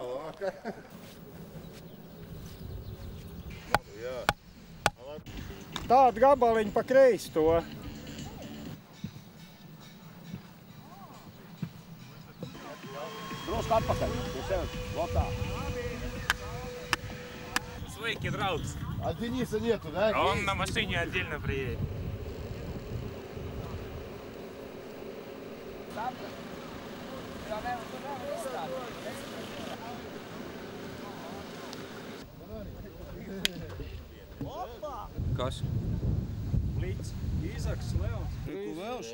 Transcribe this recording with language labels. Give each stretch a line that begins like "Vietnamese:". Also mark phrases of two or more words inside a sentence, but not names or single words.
Latvian: Tādu gabaliņu pa kreisi to. Drusku atpakaļ, pie sevis, lotā. Sveiki, draugs.
Russian: А Дениса нету, да? Он на машине отдельно приедет.
Latvian: Kas? Blīts, Īzaks, Leons.